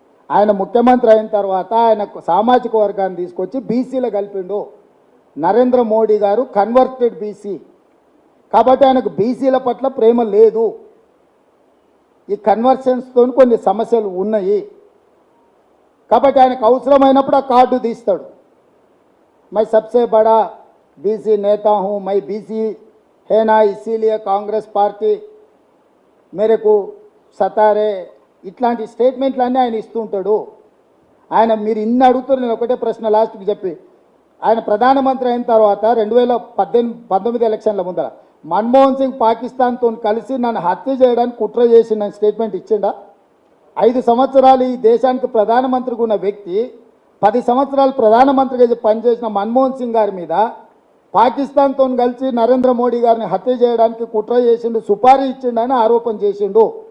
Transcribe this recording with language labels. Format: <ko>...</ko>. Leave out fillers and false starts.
<te>ఆయన ముఖ్యమంత్రి అయిన తర్వాత ఆయన సామాజిక వర్గాన్ని తీసుకొచ్చి బీసీలో కలిపిండు. నరేంద్ర మోడీ గారు కన్వర్టెడ్ బీసీ కాబట్టి ఆయనకు బీసీల పట్ల ప్రేమ లేదు. ఈ కన్వర్షన్స్తో కొన్ని సమస్యలు ఉన్నాయి కాబట్టి ఆయనకు అవసరమైనప్పుడు ఆ కార్డు తీస్తాడు.</te> <hi>मैं सबसे बड़ा बीसी नेता हूं, मैं बीसी है ना, इसीलिए कांग्रेस पार्टी मेरे को సతారే,</hi> <te>ఇట్లాంటి స్టేట్మెంట్లన్నీ ఆయన ఇస్తుంటాడు. ఆయన మీరు ఇన్ని అడుగుతారు, నేను ఒకటే ప్రశ్న లాస్ట్కి చెప్పి, ఆయన ప్రధానమంత్రి అయిన తర్వాత 2019 ఎలక్షన్ల ముందర మన్మోహన్ సింగ్ పాకిస్తాన్తో కలిసి నన్ను హత్య చేయడానికి కుట్ర చేసి నన్ను స్టేట్మెంట్ ఇచ్చిండా? 5 సంవత్సరాలు ఈ దేశానికి ప్రధానమంత్రిగా ఉన్న వ్యక్తి 10 సంవత్సరాలు ప్రధానమంత్రిగా పనిచేసిన మన్మోహన్ సింగ్ గారి మీద పాకిస్తాన్తో కలిసి నరేంద్ర మోడీ గారిని హత్య చేయడానికి కుట్ర చేసిండు, సుపారీ ఇచ్చిండని ఆరోపణ చేసిండు.</te>